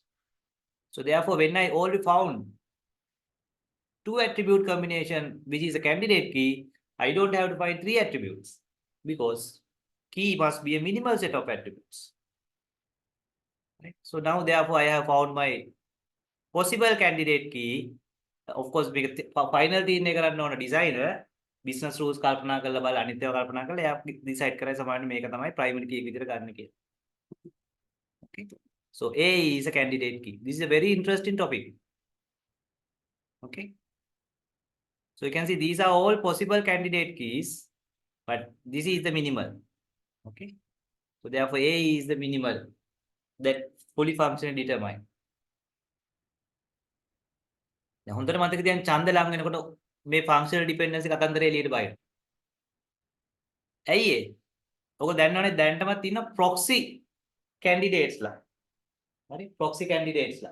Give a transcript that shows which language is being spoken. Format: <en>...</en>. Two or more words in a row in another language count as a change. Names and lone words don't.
<en>So therefore, when I already found two attribute combination, which is a candidate key, I don't have to find three attributes, because key must be a minimal set of attributes. Right? So now, therefore, I have found my possible candidate key. Of course, final thing</en> <si>එක කරන්න ඕන</si> <en>designer business rules</en> <si>කල්පනා කරලා බලලා අනිත් ඒවා කල්පනා කරලා එයා decide කරයි සමාන මේක තමයි</si> <en>primary key</en> <si>එක විදිහට ගන්න කියලා.</si> <en>Okay. So A is a candidate key. This is a very interesting topic. Okay. So you can see these are all possible candidate keys, but this is the minimal. Okay. So therefore A is the minimal that fully functionally determined.</en> <si>හොඳට මතක තියන්න ඡන්ද ලං වෙනකොට මේ</si> <en>functional dependency</en> <si>කතන්දරේ එළියට බයින. ඇයි ඒ? ඔක දන්නවනේ දැනටමත් තියෙන</si> <en>proxy candidates.</en> <si>හරි</si> <en>proxy candidates.</en>